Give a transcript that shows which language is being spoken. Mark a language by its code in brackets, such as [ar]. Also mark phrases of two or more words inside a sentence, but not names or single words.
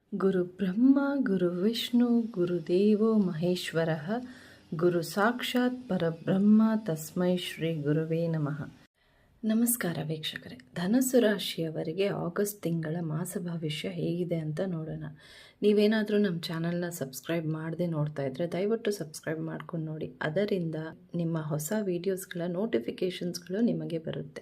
[sa] गुरु ब्रह्म गुरु विष्णु गुरुदेवो महेश्वरः गुरु साक्षात् परब्रह्म तस्मै श्री गुरुवे नमः. [kn] ನಮಸ್ಕಾರ ವೀಕ್ಷಕರೇ, ಧನಸ್ಸು ರಾಶಿಯವರಿಗೆ ಆಗಸ್ಟ್ ತಿಂಗಳ ಮಾಸ ಭವಿಷ್ಯ ಹೇಗಿದೆ ಅಂತ ನೋಡೋಣ. ನೀವೇನಾದರೂ ನಮ್ಮ ಚಾನಲ್ನ ಸಬ್ಸ್ಕ್ರೈಬ್ ಮಾಡದೆ ನೋಡ್ತಾ ಇದ್ದರೆ ದಯವಿಟ್ಟು ಸಬ್ಸ್ಕ್ರೈಬ್ ಮಾಡ್ಕೊಂಡು ನೋಡಿ. ಅದರಿಂದ ನಿಮ್ಮ ಹೊಸ ವೀಡಿಯೋಸ್ಗಳ ನೋಟಿಫಿಕೇಷನ್ಸ್ಗಳು ನಿಮಗೆ ಬರುತ್ತೆ.